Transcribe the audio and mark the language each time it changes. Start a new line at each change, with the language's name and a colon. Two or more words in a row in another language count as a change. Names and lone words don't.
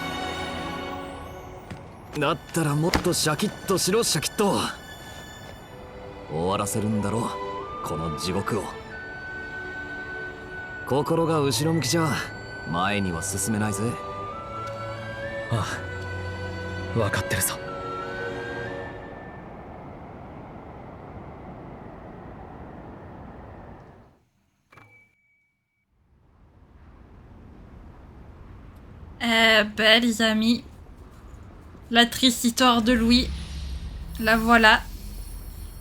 Japanese: だったらもっとシャキッとしろ。シャキッと終わらせるんだろう、この地獄を。心が後ろ向きじゃ前には進めないぜ。ああ、分かってるぞ。
French: Ben, les amis, la triste histoire de Louis, la voilà.